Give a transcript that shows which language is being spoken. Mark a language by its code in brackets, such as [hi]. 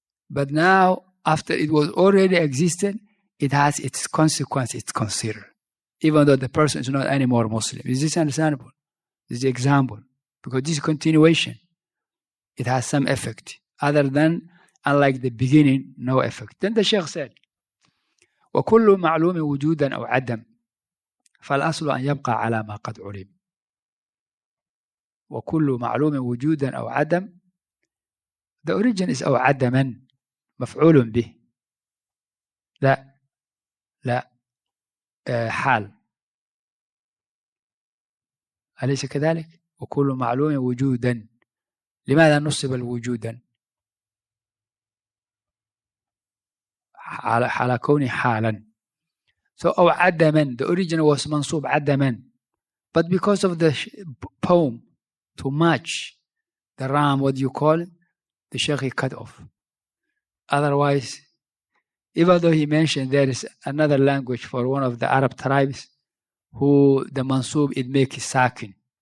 [en] But now, after it was already existed, it has its consequence, it's considered. Even though the person is not anymore Muslim. Is this understandable? This is the example. Because this continuation, it has some effect. Other than, unlike the beginning, no effect. Then the Shaykh said, [ar] وَكُلُّ مَعْلُومٍ وُجُودًا أَوْ عَدَمٍ فَالْأَصْلُ أَنْ يَبْقَى عَلَى مَا قَدْ عُلِمٍ. وَكُلُّ مَعْلُومٍ وُجُودًا أَوْ عَدَمٍ. [en] The origin is [ar] أو عدما مفعول به. لا حال. أليس كذلك؟ وكل معلوم وجودا. لماذا نصب الوجودا؟ على كونه حالا. [en] So [ar] أو عدما, [en] the original was [ar] منصوب عدما, [en] but because of the poem to match the ram, what you call it, the Shaykh cut off. Otherwise, even though he mentioned there is another language for one of the Arab tribes who the mansub it make sakin.